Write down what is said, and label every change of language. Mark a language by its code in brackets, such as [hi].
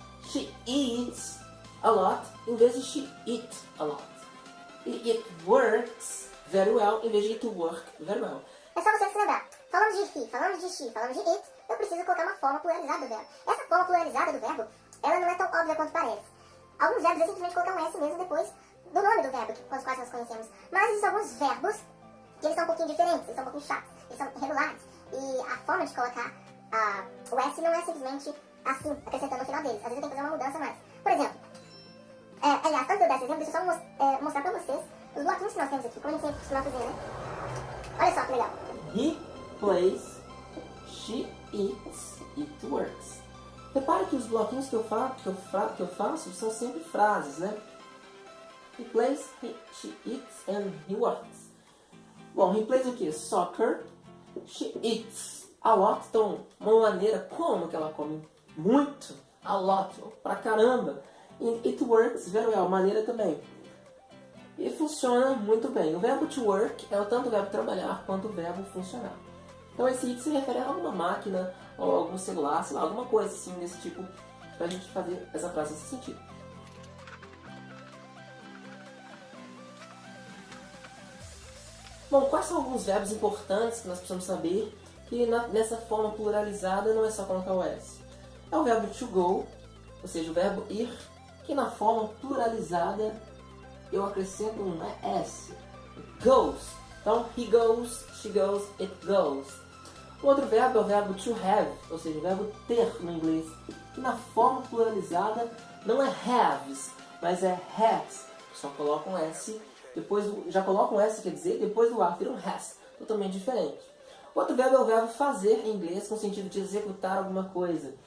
[en] She eats a lot [pt] em vez de [en] she eat a lot. E it works very well [pt] em vez de [en] it work very well. [pt] É só você se lembrar. Falamos de he, falamos de she, falamos de it, eu preciso colocar uma forma pluralizada do verbo. Essa forma pluralizada do verbo, ela não é tão óbvia quanto parece. Alguns verbos é simplesmente colocar um S mesmo depois do nome do verbo com os quais nós conhecemos. Mas existem alguns verbos que eles são um pouquinho diferentes, eles são um pouquinho chatos, eles são irregulares. E a forma de colocar o S não é simplesmente assim, acrescentando no final deles. Às vezes eu tenho que fazer uma mudança mais. Por exemplo, aliás, antes de eu dar esse exemplo, deixa eu só mostrar pra vocês os bloquinhos que nós temos aqui, como a gente sempre costuma fazer, né? Olha só que legal. [en] He plays, she eats, it works. [pt] Repare que os bloquinhos que eu faço são sempre frases, né? [en] He plays, she eats and he works. Bom, he plays o que? Soccer. She eats a lot. [pt] Então, uma maneira como que ela come muito, a lot, pra caramba. E [en] it works very well, [pt] maneira também. E funciona muito bem. O verbo to work é tanto o verbo trabalhar quanto o verbo funcionar. Então esse it se refere a alguma máquina ou algum celular, sei lá, alguma coisa assim desse tipo, pra gente fazer essa frase nesse sentido. Bom, quais são alguns verbos importantes que nós precisamos saber que nessa forma pluralizada não é só colocar o S? É o verbo to go, ou seja, o verbo ir, que na forma pluralizada eu acrescento um S. [en] Goes. Então, he goes, she goes, it goes. [pt] O outro verbo é o verbo to have, ou seja, o verbo ter no inglês, que na forma pluralizada não é haves, mas é has. Só coloca um S. Depois já coloca um S, quer dizer, depois do A vira um has, totalmente diferente. Outro verbo é o verbo fazer em inglês, com o sentido de executar alguma coisa.